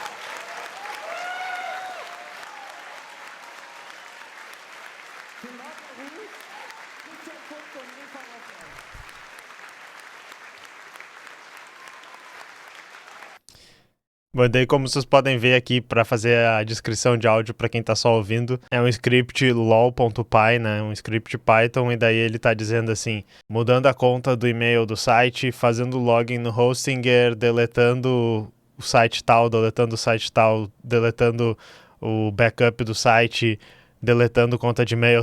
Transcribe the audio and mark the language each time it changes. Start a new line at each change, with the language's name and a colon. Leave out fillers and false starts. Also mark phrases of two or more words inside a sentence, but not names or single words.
German: Für Martin Ruhl, Christian Funke und Eva Rottmann.
Portuguese: Bom, daí como vocês podem ver aqui, para fazer a descrição de áudio para quem tá só ouvindo, é um script lol.py, né, um script Python, e daí ele tá dizendo assim: mudando a conta do e-mail do site, fazendo login no Hostinger, deletando o site tal, deletando o site tal, deletando o backup do site, deletando conta de e-mail.